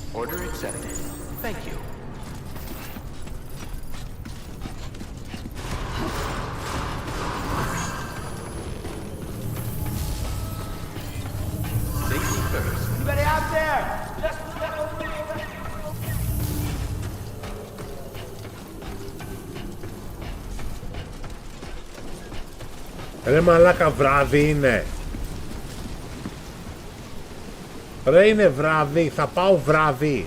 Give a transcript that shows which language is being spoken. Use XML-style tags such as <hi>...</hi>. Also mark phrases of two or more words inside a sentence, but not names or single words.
<en>Order accepted. Thank you. Safety first. Anybody out there? Just</en> <el>Ρε μαλάκα, βράδυ είναι. Ρε είναι βράδυ, θα πάω βράδυ.</el>